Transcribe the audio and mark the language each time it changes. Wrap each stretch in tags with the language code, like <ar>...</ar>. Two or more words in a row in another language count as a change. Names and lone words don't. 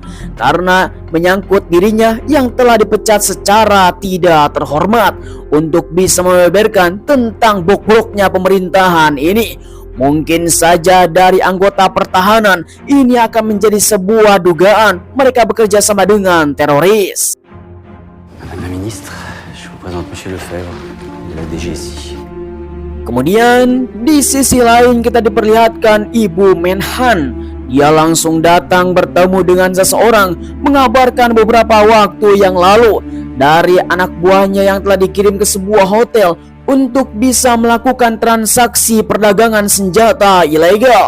<id>Karena menyangkut dirinya yang telah dipecat secara tidak terhormat, untuk bisa membeberkan tentang bobroknya pemerintahan ini. Mungkin saja dari anggota pertahanan ini akan menjadi sebuah dugaan mereka bekerja sama dengan teroris.</id> <fr>Madame la ministre, je vous présente Monsieur Lefebvre, de la DGSI.</fr> <id>Kemudian di sisi lain kita diperlihatkan Ibu Menhan. Dia langsung datang bertemu dengan seseorang, mengabarkan beberapa waktu yang lalu dari anak buahnya yang telah dikirim ke sebuah hotel untuk bisa melakukan transaksi perdagangan senjata ilegal.</id>